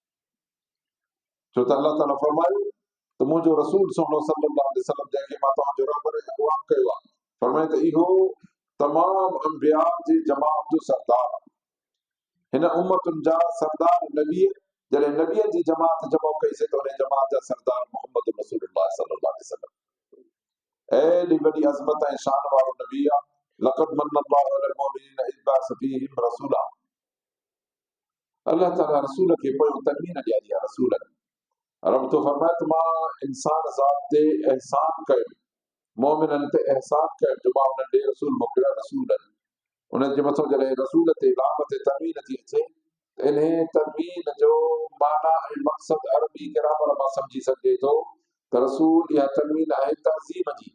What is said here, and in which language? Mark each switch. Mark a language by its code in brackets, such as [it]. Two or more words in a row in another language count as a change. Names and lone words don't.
[sd] छो त अल्लाह ताला फरमायो त मुंहिंजो रसूल [ar] صلى الله عليه وسلم [sd] जंहिंखे मां तव्हांजो रहबर ऐं ग़ुलाम कयो आहे, फरमाए त इहो तमाम अंबिया जी जमात जो सरदार आहे। हिन उम्मतुनि जा सरदार नबी, जॾहिं नबीअ जी जमात जमा कईसीं त उन जमात जा सरदार मोहम्मद [ar] رسول الله صلى الله عليه وسلم, [sd] एॾी वॾी अज़मत ऐं शान वारो नबी आहे। [ar] لقد من الله على المؤمنين إذ بعث فيهم رسولا, [sd] अल्लाह ताला रसूल खे पोयों तनवीन ॾियारी आहे। रसूल रब तो फरमाए त मां इंसान ज़ात ते एहसान कयो, मोमिननि ते एहसान कयो जो मां उन्हनि ॾे रसूल मोकिलिया। रसूलनि उन्हनि जे मथां जॾहिं रसूल ते लाम ते तनवीन थी अचे त इन तनवीन जो माना ऐं मक़सद अरबी ग्रामर मां सम्झी सघिजे थो त रसूल इहा तनवीन आहे तहज़ीम जी।